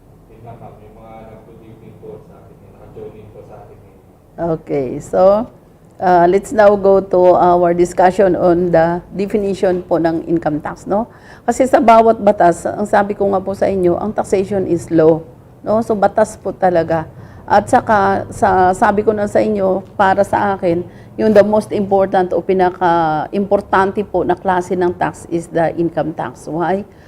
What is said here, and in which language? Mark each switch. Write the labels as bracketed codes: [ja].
[tl] Tingnan ma'am, yung mga nag-good evening po sa akin. Naka-join in po sa akin. [en] Okay, so let's now go to our discussion on the definition po ng income tax, no? [tl] Kasi sa bawat batas, ang sabi ko nga po sa inyo, ang taxation is law, no? So batas po talaga. At saka sabi ko na sa inyo, para sa akin, yung [en] the most important [tl] o pinaka-importante po na klase ng tax [en] is the income tax. Why?